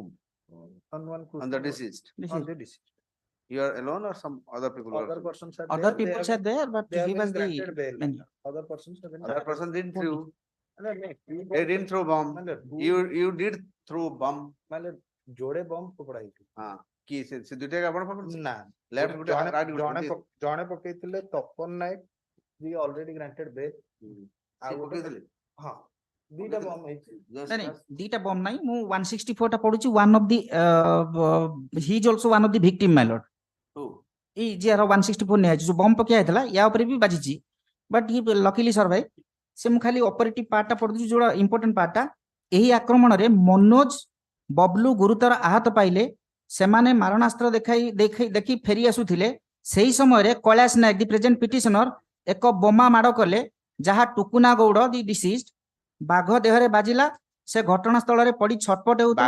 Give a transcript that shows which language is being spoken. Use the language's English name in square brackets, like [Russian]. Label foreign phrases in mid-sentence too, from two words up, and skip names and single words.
[English] on one on the deceased on the deceased. you are alone or some other people were Other persons are other there, they people have- are there but they have he been was the granted bail. main. Other persons have been. other person didn't throw No, they didn't throw bomb My lord, you did throw bomb my lord, [Hindi] जोड़े बम पकड़ा ହେଇଛି [Odia] हाँ କି ସେ ଦୁଇଟା ଆପଣ ପକଡୁଛନ୍ତି ନା left ଗୋଟେ ଜଣେ [English] right [Odia] ଜଣେ ଗୋଟେ ଜଣେ ପକେଇଥିଲେ ତପନ ନାୟକ ଯିଏ [English] already granted bail [Odia] ଆଉ ପକେଇଥିଲେ ହଁ ଦିଟା ବମ୍ ହେଇଛି [English] just [Odia] ନାଇଁ ଦିଟା ବମ୍ ନାହିଁ ମୁଁ 164 ଟା ପଢୁଛି [English] one of the he is also one of the victim my lord two [Odia] ଏଇ ଯିଆର 164 ନିଆଯାଇଛି ଯୋଉ ବମ୍ ପକେଇ ହେଇଥିଲା ୟା ଉପରେ ବି ବାଜିଛି [English] but he luckily survive [Odia] ସେ ମୁଁ ଖାଲି [English] operative part [Odia] ପଢୁଛି ଯୋଉଟା [English] important part [Odia] ଏହି ଆକ୍ରମଣରେ ମନୋଜ ବବଲୁ ଗୁରୁତର ଆହତ ପାଇଲେ ସେମାନେ ମାରଣାସ୍ତ୍ର ଦେଖି ଫେରି ଆସୁଥିଲେ ସେହି ସମୟରେ କୈଳାସ ନାୟକ [English] the present petitioner [Odia] ଏକ ବୋମା ମାଡ଼ କଲେ ଯାହା ଟୁକୁନା ଗୌଡ଼ [English] the deceased [Odia] ବାଘ ଦେହରେ ବାଜିଲା ସେ ଘଟଣାସ୍ଥଳରେ ପଡି ଛଟପଟ ହେଉଥିଲା